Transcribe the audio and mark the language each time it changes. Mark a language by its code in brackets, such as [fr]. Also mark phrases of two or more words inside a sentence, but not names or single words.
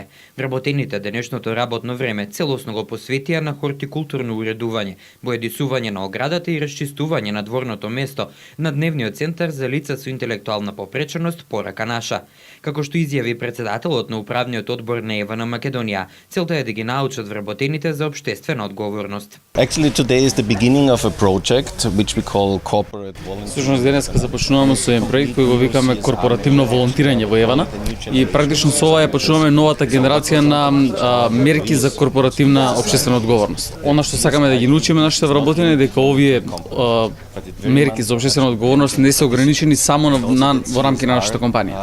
[mk] Вработените денешното работно време целосно го посветија на хортикултурно уредување, боедисување на оградата и расчистување на дворното место на дневниот центар за лица со интелектуална попреченост Порака наша. Како што изјави председателот на управниот одбор на Евана Македонија, целта е да ги научат вработените за општествена одговорност. [en] Actually today is the beginning of a project which we call corporate volunteering. [mk] Всушност денеска започнуваме со еден проект кој го викаме корпоративно волонтирање во Евана и практично со ова ја почнуваме новата генерација на мерки за корпоративна општествена одговорност. Она што сакаме да ги научиме нашите вработени дека овие мерки за општествена одговорност не се ограничени само во рамки на нашата компанија.